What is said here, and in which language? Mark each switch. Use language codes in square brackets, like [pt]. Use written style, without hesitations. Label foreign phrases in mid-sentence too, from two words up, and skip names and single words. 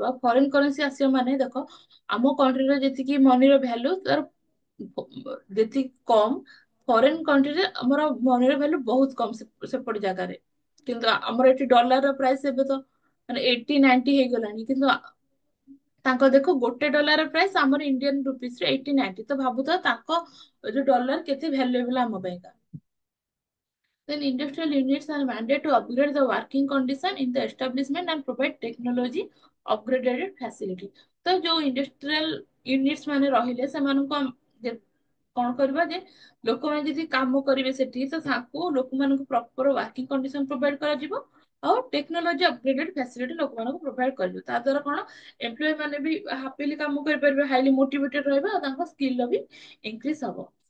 [or] ଆଉ [en] foreign currency [or] ଆସିବ ମାନେ ଦେଖ ଆମ କଣ୍ଟ୍ରିରେ ଯେତିକି ମନିର ଭ୍ୟାଲୁ ତାର ଯେତିକି କମ, ଫରେନ୍ କଣ୍ଟ୍ରିରେ ଆମର ମନିର ଭ୍ୟାଲୁ ବହୁତ କମ ସେପଟେ ଜାଗାରେ। କିନ୍ତୁ ଆମର ଏଠି [en] dollar price [or] ଏବେ ତ ମାନେ 80-90 ହେଇଗଲାଣି, କିନ୍ତୁ ତାଙ୍କ ଦେଖ ଗୋଟେ [en] dollar price [or] ଆମର ଇଣ୍ଡିଆନ ରୁପିସରେ 80-90, ତ ଭାବୁଥାଅ ତାଙ୍କ ଯୋଉ ଡଲାର କେତେ ଭ୍ୟାଲୁଏବଲ ଆମ ପାଇଁକା। [en] Then industrial units are mandated to upgrade the working condition in the establishment and provide technology upgraded facility. [or] ତ ଯୋଉ [en] industrial units [or] ମାନେ ରହିଲେ ସେମାନଙ୍କୁ କଣ କରିବା ଯେ ଲୋକମାନେ ଯଦି କାମ କରିବେ ସେଠି, ତ ତାଙ୍କୁ ଲୋକମାନଙ୍କୁ [en] proper working condition provide [or] କରାଯିବ, ଆଉ [en] technology upgraded facility [or] ଲୋକମାନଙ୍କୁ ପ୍ରୋଭାଇଡ କରିବ। ତା ଦ୍ୱାରା କଣ ଏମ୍ପ୍ଲୟ ମାନେ ବି ହାପିଲି କାମ କରିପାରିବେ, [en] highly motivated [or] ରହିବେ, ଆଉ ତାଙ୍କ ସ୍କିଲ ବି ଇନକ୍ରିଜ ହବ।